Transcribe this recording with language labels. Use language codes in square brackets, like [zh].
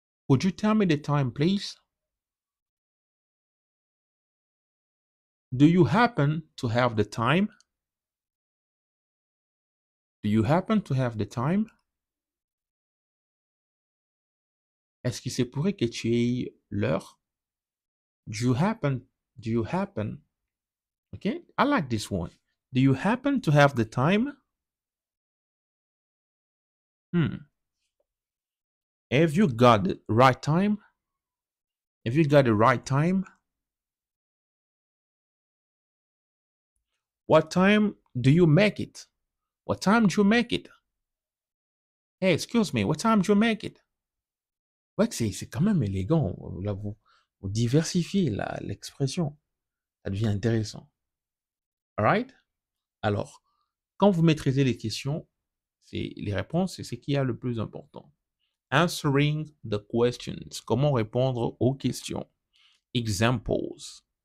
[en] Could you tell me the time, please? Do you happen to have the time? Do you happen to have the time? [fr] Est-ce qu'il se pourrait que tu aies l'heure? [en] Do you happen? Do you happen? Okay, I like this one. Do you happen to have the time? Have you got the right time? Have you got the right time? What time do you make it? What time do you make it? Hey, excuse me, what time do you make it? [fr] Ouais, c'est quand même élégant. Là, vous diversifiez l'expression. Ça devient intéressant. [en] Alright? [fr] Alors, quand vous maîtrisez les questions, les réponses, c'est ce qui est le plus important. [en] Answering the questions. [fr] Comment répondre aux questions. [en] Examples.